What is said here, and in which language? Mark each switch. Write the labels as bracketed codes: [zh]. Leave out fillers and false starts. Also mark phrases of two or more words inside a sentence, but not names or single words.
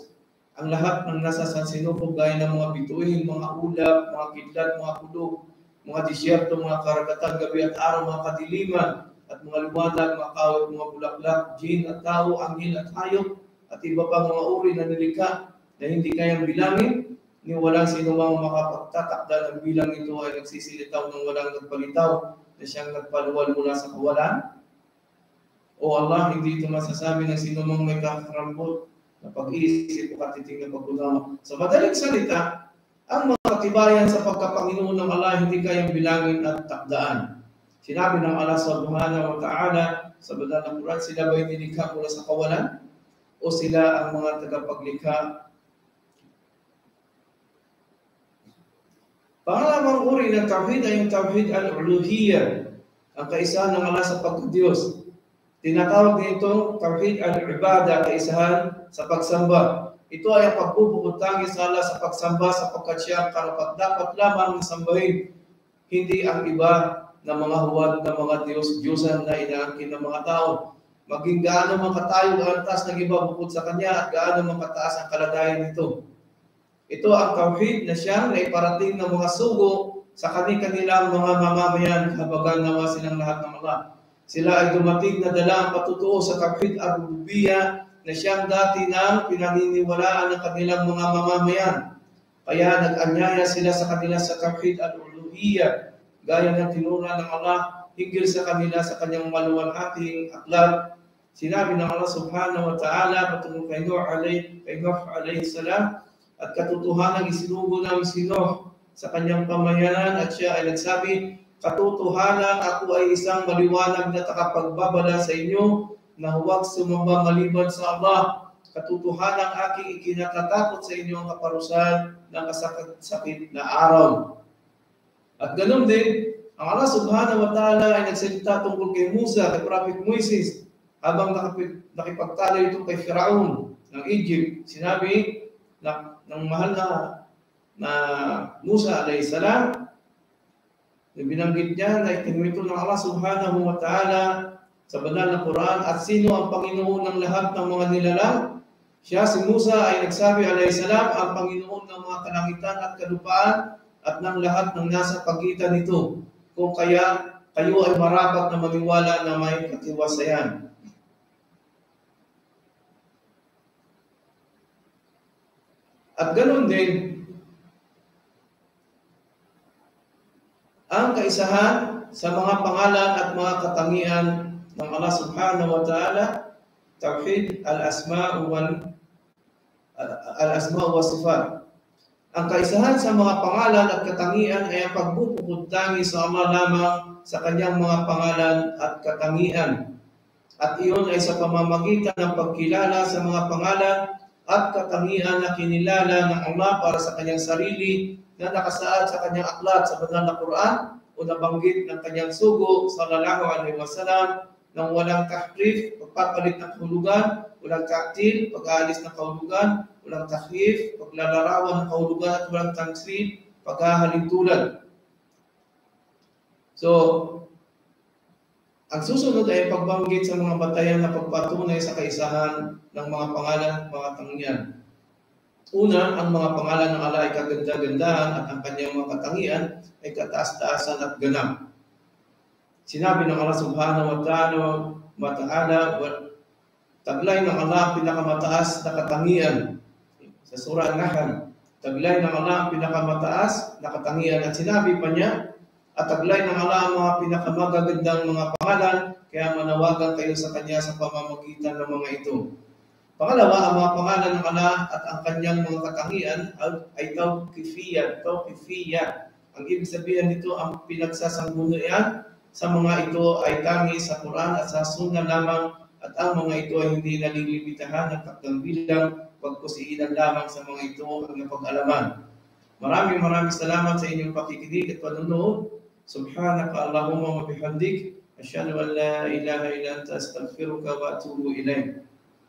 [tl] Ang lahat ng nasa sansinubog gaya ng mga bituin, mga ulap, mga kidlat, mga kulog, mga disyerto, mga karagatan, gabi at araw, mga kadiliman, at mga liwanag, mga kawit, mga bulaklak, jin at tao, anghel at hayop, at iba pang mga uri na nilikha na hindi kayang bilangin, ni walang sino mang makapagtatakda ng bilang ito ay nagsisilitaw ng walang nagpalitaw na siyang nagpaluwal mula sa kawalan. O Allah, hindi ito masasabi ng sino mang may kakarambot na pag-iisip o katiting na pag-unawa. Sa madaling salita, ang mga katibayan sa pagkapanginoon ng Allah hindi kayang bilangin at takdaan. Sinabi ng Allah [ar] سبحانه وتعالى [tl] sa banal na Quran, sila ba'y nilikha mula sa kawalan? O sila ang mga tagapaglikha? Pangalawang uri ng tawhid ay yung [ar] توحيد الألوهية, [tl] ang kaisahan ng Allah sa pagkadiyos. Tinatawag nito [ar] توحيد العبادة, [tl] kaisahan sa pagsamba. Ito ay ang pagbubukod tangi sa Allah sa pagsamba sapagkat siya ang karapat-dapat lamang na sambahin, hindi ang iba na mga huwad na mga Diyos-Diyosan na inaangkin ng mga tao. Maging gaano man katayo ang antas ng iba bukod sa Kanya at gaano man kataas ang kalagayan nito. Ito ang tawhid na siyang naiparating ng mga sugo sa kanilang mga mamamayan kabagan nawa silang lahat ng mga. Sila ay dumating na dala ang patutuo sa [ar] توحيد الربوبية [tl] na siyang dati nang pinaniniwalaan ng kanilang mga mamamayan. Kaya nag-anyaya sila sa kanila sa [ar] توحيد الألوهية, [tl] gaya ng tinura ng Allah hinggil sa kanila sa kanyang maluwalhating aklat. Sinabi ng Allah [ar] سبحانه وتعالى [tl] patungkol kay Nuh [ar] عليه السلام, [tl] at katotohanan isinugo namin si Nuh sa kanyang pamayanan at siya ay nagsabi, katotohanan ako ay isang maliwanag na takapagbabala sa inyo na huwag sumamba maliban sa Allah. Katotohanan aking ikinatatakot sa inyo ang kaparusahan ng kasakit na araw. At ganun din, ang Allah [ar] سبحانه وتعالى [tl] ay nagsalita tungkol kay Musa, kay Prophet Moises, habang nakipagtalo ito kay Firaun ng Egypt. Sinabi ng mahal na Musa [ar] عليه السلام, [tl] binanggit niya na itinwito ng Allah [ar] سبحانه وتعالى [tl] sa banal na Quran, at sino ang Panginoon ng lahat ng mga nilalang? Siya, si Musa, ay nagsabi [ar] عليه السلام, [tl] ang Panginoon ng mga kalangitan at kalupaan at ng lahat ng nasa pagitan nito. Kung kaya kayo ay marapat na maniwala na may katiwasayan. At ganun din, ang kaisahan sa mga pangalan at mga katangian ng Allah [ar] سبحانه وتعالى, توحيد الأسماء وصفات. [tl] Ang kaisahan sa mga pangalan at katangian ay ang pagbubukod tangi sa Allah lamang sa kanyang mga pangalan at katangian. At iyon ay sa pamamagitan ng pagkilala sa mga pangalan at katangian na kinilala ng Allah para sa kanyang sarili na nakasaad sa kanyang aklat sa banal na Quran o nabanggit ng kanyang sugo [ar] صلى الله عليه وسلم [tl] nang walang tahrif, pagpapalit ng kahulugan, walang ta'til, pag-aalis ng kahulugan, walang tahrif, paglalarawan ng kahulugan, at walang tansib, paghahalintulad. So, ang susunod ay pagbanggit sa mga batayan na pagpatunay sa kaisahan ng mga pangalan at mga katangian. Una, ang mga pangalan ng Allah ay kaganda-gandahan at ang kanyang mga katangian ay kataas-taasan at ganap. Sinabi ng Allah [ar] سبحانه وتعالى, [tl] taglay ng Allah ang pinakamataas na katangian. Sa surah An-Nahl, taglay ng Allah ang pinakamataas na katangian. At sinabi pa niya, at taglay ng Allah ang mga pinakamagagandang mga pangalan, kaya manawagan kayo sa Kanya sa pamamagitan ng mga ito. Pangalawa, ang mga pangalan ng Allah at ang kanyang mga katangian ay tawqifiyya. Ang ibig sabihin nito, ang pinagsasanggunian sa mga ito ay tangi sa Quran at sa Sunnah lamang, at ang mga ito ay hindi nalilimitahan ng takdang bilang, pagkusiinan lamang sa mga ito ang napag-alaman. Maraming salamat sa inyong pakikinig at panunood. [ar] سبحانك اللهم وبحمدك أشهد أن لا إله إلا أنت أستغفرك وأتوب إليك.